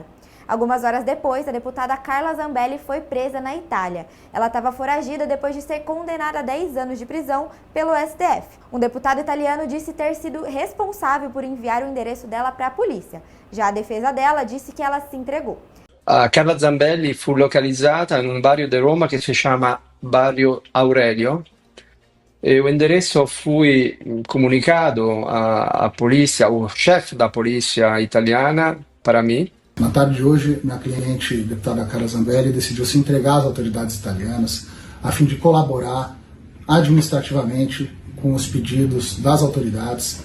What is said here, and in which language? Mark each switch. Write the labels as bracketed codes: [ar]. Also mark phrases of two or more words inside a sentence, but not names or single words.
[pt] Algumas horas depois, a deputada Carla Zambelli foi presa na Itália. Ela estava foragida depois de ser condenada a 10 anos de prisão pelo STF. Um deputado italiano disse ter sido responsável por enviar o endereço dela para a polícia. Já a defesa dela disse que ela se entregou. [it] A Carla Zambelli fu localizzata in un barrio di Roma che si chiama Barrio Aurelio [pt] e o endereço foi comunicado à polícia, ao chefe da polícia italiana, para mim. Na tarde de hoje, minha cliente, deputada Carla Zambelli, decidiu se entregar às autoridades italianas a fim de colaborar administrativamente com os pedidos das autoridades.